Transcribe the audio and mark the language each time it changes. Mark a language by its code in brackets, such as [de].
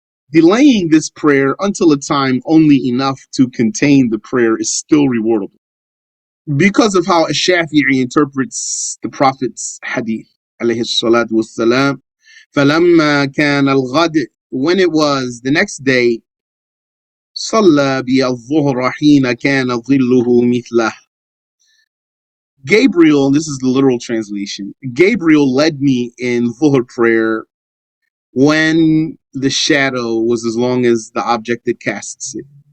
[en] Delaying this prayer until a time only enough to contain the prayer is still rewardable. Because of how Ash-Shafi'i interprets the Prophet's hadith, alayhi salatu wassalam, [ar] فَلَمَّا كَانَ الْغَدِ, [en] when it was the next day, [ar] صلى بي الظهر حين كان ظله مثله. [en] Gabriel, and this is the literal translation, Gabriel led me in Dhuhr prayer when the shadow was as long as the object that casts it.